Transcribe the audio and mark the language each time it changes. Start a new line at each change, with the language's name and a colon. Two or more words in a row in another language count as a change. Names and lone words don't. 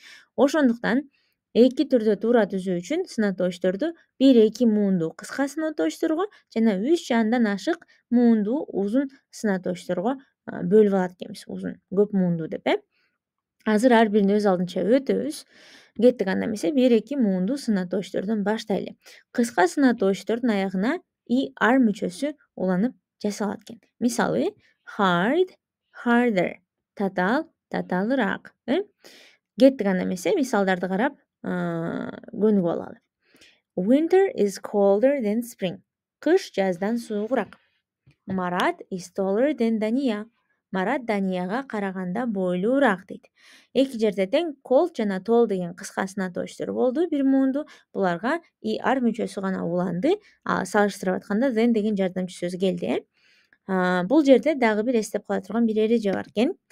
Kyrgyz: Ошондуктан эки түрдө туура түзүү үчүн сынатоочторду 1-2 муунду кыска сынатоочторго жана 3 же андан ашык муунду узун сынатоочторго бөлүп алат экенбиз. Узун, көп муунду деп. Азыр ар бирин өз алдынча өтөбүз. Кеттик, анда эмесе 1-2 муунду сынатоочтордон баштайлы. Кыска сынатоочтордун аягына er мүчөсү уланып жасалат экен. Мисалы,
English: hard, harder.
Kyrgyz: Татаал, татаалыраак. Кеттик, анда эмесе мисалдарды карап көнүгүп алалы.
English: Winter is colder than spring.
Kyrgyz: Кыш жаздан суугураак.
English: Марат is taller than Dania.
Kyrgyz: Марат Данияга караганда бойлуураак дейт. Эки жерде тең cold жана tall деген кыска сынатоочтор болду, бир муунду. Буларга er мүчөсү гана уланды. Салыштырып атканда than деген жардамчы сөз келди. Бул жерде дагы бир эстеп кала турган бир эреже бар экен.